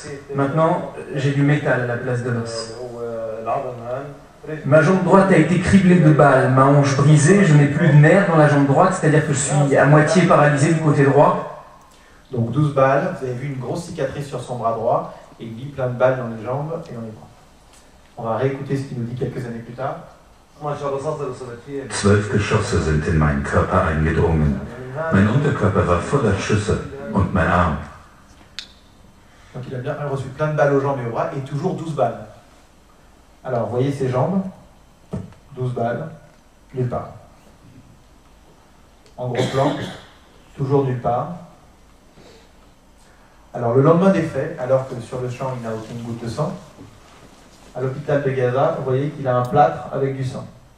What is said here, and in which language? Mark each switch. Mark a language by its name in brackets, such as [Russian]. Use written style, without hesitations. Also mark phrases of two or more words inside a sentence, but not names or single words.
[French] Maintenant, j'ai du métal à la place de l'os. Ma jambe droite a été criblée de balles, ma hanche brisée, je n'ai plus de nerfs dans la jambe droite, c'est-à-dire que je suis à moitié paralysé du côté droit. Donc 12 balles, vous avez vu une grosse cicatrice sur son bras droit, et il dit plein de balles dans les jambes et dans les bras. On va réécouter ce qu'il nous dit quelques années plus tard. [German] 12 Geschosse sind in meinen Körper eingedrungen. Mein Unterkörper war voller Schüsse und mein Arm. [French] Donc il a bien reçu plein de balles aux jambes et aux bras, et toujours 12 balles. Alors, vous voyez ses jambes, 12 balles, nulle part. En gros plan, toujours nulle part. Alors, le lendemain des faits, alors que sur le champ, il n'a aucune goutte de sang, à l'hôpital de Gaza, vous voyez qu'il a un plâtre avec du sang.